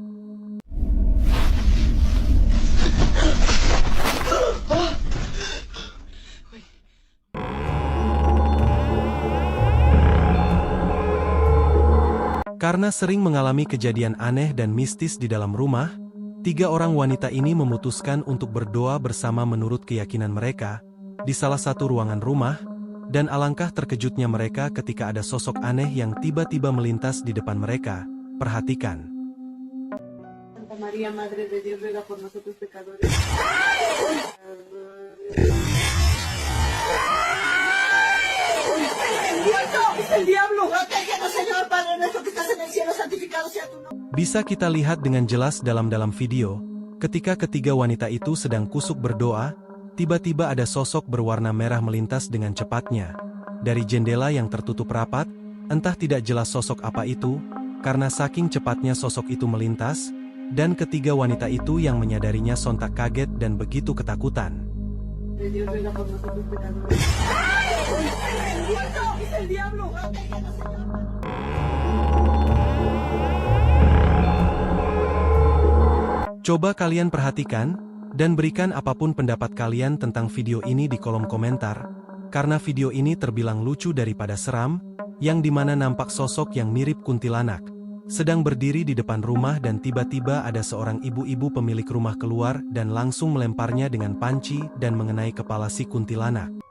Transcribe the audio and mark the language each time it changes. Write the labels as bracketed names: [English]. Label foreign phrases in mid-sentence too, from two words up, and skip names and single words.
[Indonesian] Karena sering mengalami kejadian aneh dan mistis di dalam rumah, 3 orang wanita ini memutuskan untuk berdoa bersama menurut keyakinan mereka, di salah satu ruangan rumah, dan alangkah terkejutnya mereka ketika ada sosok aneh yang tiba-tiba melintas di depan mereka. Perhatikan. [Spanish] Santa María, Madre de Dios, ruega por nosotros pecadores. ¡Es el diablo! ¡Protégenos, Señor, Padre nuestro que estás en el cielo, santificado sea tu nombre! [Indonesian] Bisa kita lihat dengan jelas dalam video, ketika ketiga wanita itu sedang kusuk berdoa, tiba-tiba ada sosok berwarna merah melintas dengan cepatnya. Dari jendela yang tertutup rapat, entah tidak jelas sosok apa itu, karena saking cepatnya sosok itu melintas, dan ketiga wanita itu yang menyadarinya sontak kaget dan begitu ketakutan. [Spanish] Dios ruega por nosotros pecadores. ¡Es el diablo! ¡Protégenos, Señor! [Indonesian] Coba kalian perhatikan, dan berikan apapun pendapat kalian tentang video ini di kolom komentar, karena video ini terbilang lucu daripada seram, yang dimana nampak sosok yang mirip kuntilanak, sedang berdiri di depan rumah dan tiba-tiba ada seorang ibu-ibu pemilik rumah keluar dan langsung melemparnya dengan panci dan mengenai kepala si kuntilanak.